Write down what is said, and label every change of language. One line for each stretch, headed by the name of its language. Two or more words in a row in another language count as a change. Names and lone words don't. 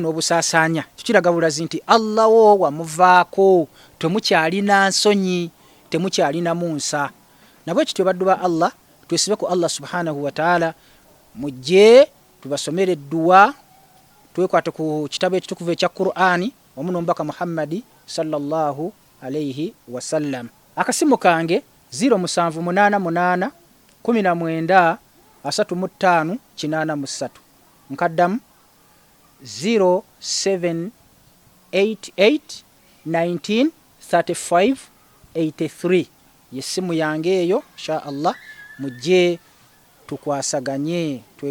Ganda: n'obusaasaanya kiraga bulazi nti Allah wo wamuvaako temukyalina nsonyi temukyalina munsa nabwe kityo baddu ba Allah twesibe ku
Arabic: الله سبحانه وتعالى
Ganda: mujje tubasomere edduwa twekwate ku kitabo ekitukuvu ekya Qur'ani wamu n'omubaka Muhammadi
Arabic: صلى الله عليه وسلم
Ganda: akasimu kange 0788 19 35 83 nkaddamu 0788 19 35 83 yesimu yange eyo
Arabic: إن شاء الله
Ganda: mujje tukwasaganye twegatte